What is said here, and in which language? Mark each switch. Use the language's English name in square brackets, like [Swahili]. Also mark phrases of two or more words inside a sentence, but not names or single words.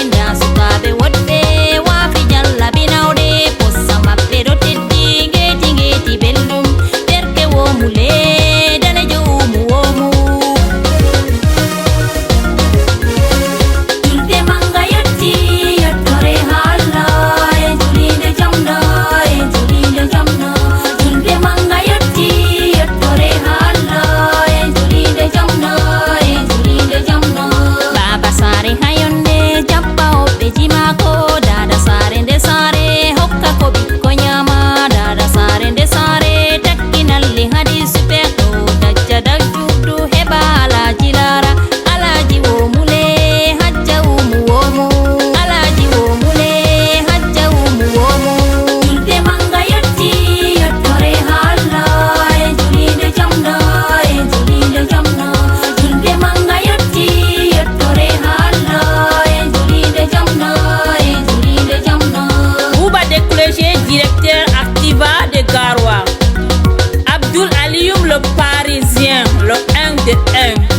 [Fula] Nda sukaɓe woɗɓe waafi jallabi nawɗe, possa maɓɓe ɗo teddi, ngeti, ngeti belɗum. Derke womu le, danejo umu womu. Julde manga yotti, yottore ha Allah. En julinde jamna, en julinde jamna. Julde manga yotti, yottore ha Allah. En julinde jamna, en julinde jamna. Baba sare ha yonde, jabba hoɓɓe jimako. Dada sare nde sare, hokka ko ɓikko nyama. Dada sare nde sare, takki nalle hadi super. Ɗo dajja dajja. Ɗuɗɗu heɓa Alhaji Lara, Alhaji Womule, Hajja Umu Womo. Alhaji Womule, Hajja Umu Womo. Julde manga yotti, yottore ha Allah, e julinde jamna, e julinde jamna. Julde manga yotti, yottore ha Allah, e julinde jamna, e julinde jamna. [French] Bouba Décroché, directeur Activa de Garoua. Abdoul Alioum, le Parisien, le un de un.